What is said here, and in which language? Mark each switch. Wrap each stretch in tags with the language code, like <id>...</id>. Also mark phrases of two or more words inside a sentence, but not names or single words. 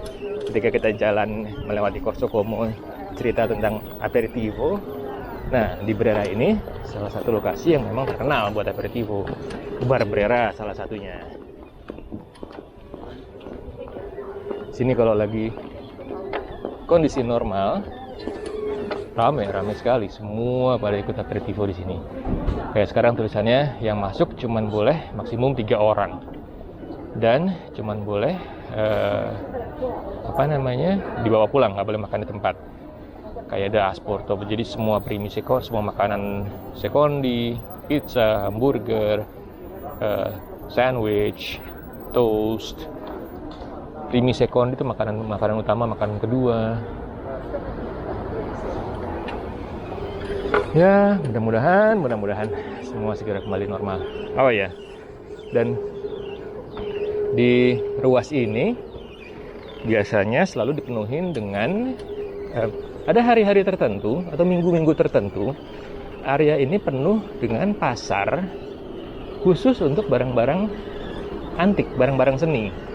<id>Ketika kita jalan melewati Corso Como, cerita tentang aperitivo. Nah, di Brera ini salah satu lokasi yang memang terkenal buat aperitivo. Bar Brera salah satunya. Sini kalau lagi kondisi normal, ramai sekali. Semua pada ikut aperitivo di sini. Kayak sekarang tulisannya yang masuk cuman boleh maksimum 3 orang. Dan cuman boleh dibawa pulang, nggak boleh makan di tempat. Kayak ada asporto, jadi semua</id> <it>primi secondi,</it> <id>semua makanan secondi, pizza, hamburger, sandwich, toast.</id> <it>Primi secondi</it> <id>itu makanan utama, makanan kedua. Ya, mudah-mudahan semua segera kembali normal. Oh ya, dan di ruas ini biasanya selalu dipenuhin dengan ada hari-hari tertentu atau minggu-minggu tertentu, area ini penuh dengan pasar khusus untuk barang-barang antik, barang-barang seni.</id>